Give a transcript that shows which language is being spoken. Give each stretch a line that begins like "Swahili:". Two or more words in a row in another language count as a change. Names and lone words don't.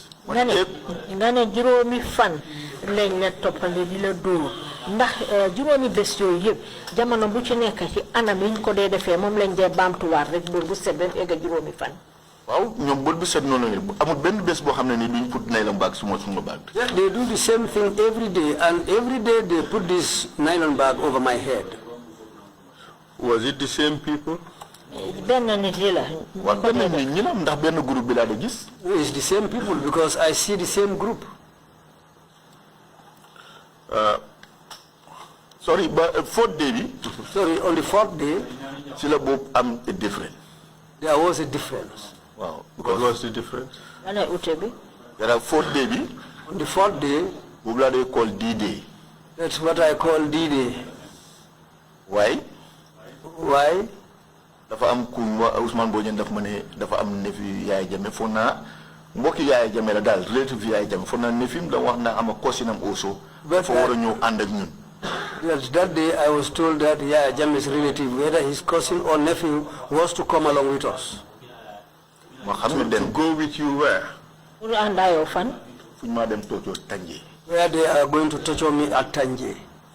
Wolof: nga ne juróomi fan lañ la toppale di la dóor ndax juróomi bés yooyu yëpp jamono bu ci nekk ci anam yi ñu ko dee defee moom lañ dee baamtuwaat rek bu set ba egg juróomi fan. waaw ñoom bët bu set noonu la amul benn bés boo xam ne ni duñ
English: put nylon bag
Wolof: suma bag.
English: Yes, they do the same thing every day, and every day they put this nylon bag over my head. Was it the same people?
Wolof: benn nit yi la. waaw benn nit ñi la ndax benn groupe bi laa de gis.
English: It's the same people because I see the same group. Sorry, but fourth day bi. Sorry, on the fourth day.
Wolof: ci la boobu am a difference.
English: There was a difference. Wow. What was the difference?
Wolof: Ana ute bi.
English: There are fourth day bi. On the fourth day.
Wolof: boobu laa de call D-Day.
English: That's what I call D-Day. Why? Why?
Wolof: dafa am ku Ousmane Bojang dafa ma ne dafa am nefi Yaaya Jammeh foog naa mbokki Yaaya Jammeh la daal relative Yaaya Jammeh foog naa nefim da wax na am
English: a cousin
Wolof: am also dafa war a ñëw ànd ak ñun.
English: Yes, that day I was told that Yaaya Jammeh's relative, whether his cousin or nephew, was to come along with us. To go with you where? Where they are going to torture me at Tanje. So